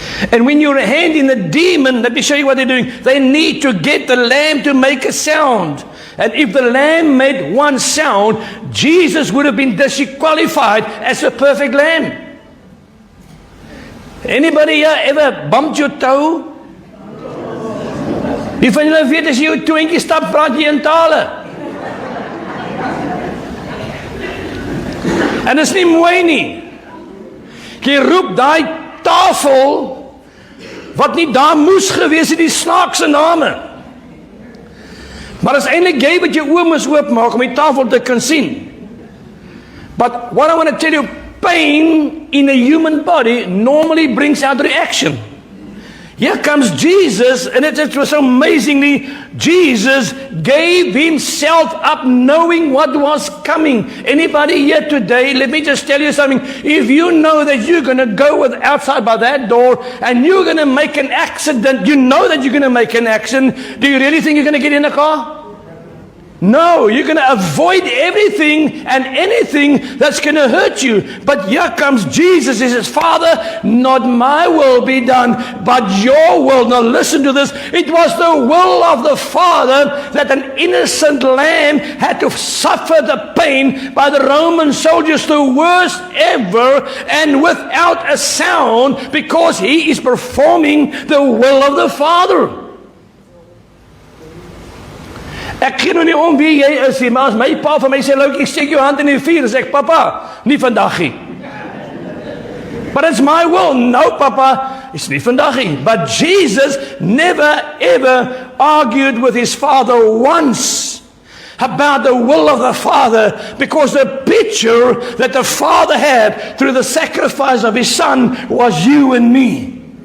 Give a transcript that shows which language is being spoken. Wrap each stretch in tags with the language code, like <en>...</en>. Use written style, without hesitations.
<en>And when you're a hand in the demon, let me show you what they're doing. They need to get the lamb to make a sound. And if the lamb made one sound, Jesus would have been disqualified as a perfect lamb. Anybody here ever bumped your toe?</en> <af>Wie van julle weet as jy jou toentjie stap, praat jy in tale? En dit is nie mooi nie. Jy roep daai tafel wat nie daar moes gewees het, die snaakse name. Maar is eintlik jy wat jou oë moes oopmaak om die tafel te kan sien.</af> <en>But what I want to tell you, pain in a human body normally brings out reaction. Here comes Jesus, and it was amazingly, Jesus gave himself up knowing what was coming. Anybody here today, let me just tell you something. If you know that you're going to go outside by that door and you're going to make an accident, you know that you're going to make an accident, do you really think you're going to get in the car? No, you're going to avoid everything and anything that's going to hurt you. But here comes Jesus. He says, Father, not my will be done, but your will. Now listen to this. It was the will of the Father that an innocent lamb had to suffer the pain by the Roman soldiers, the worst ever, and without a sound, because he is performing the will of the Father.</en> <af>Ek gee nou nie om wie jy is nie, maar as my pa vir my sê, Loukie, steek jou hand in die vuur, sê ek, papa, nie vandag nie.</af> <en>But it's my will. No, papa, it's</en> <af>nie vandag nie.</af> <en>But Jesus never ever argued with his father once about the will of the Father, because the picture that the Father had through the sacrifice of his Son was you and me.</en>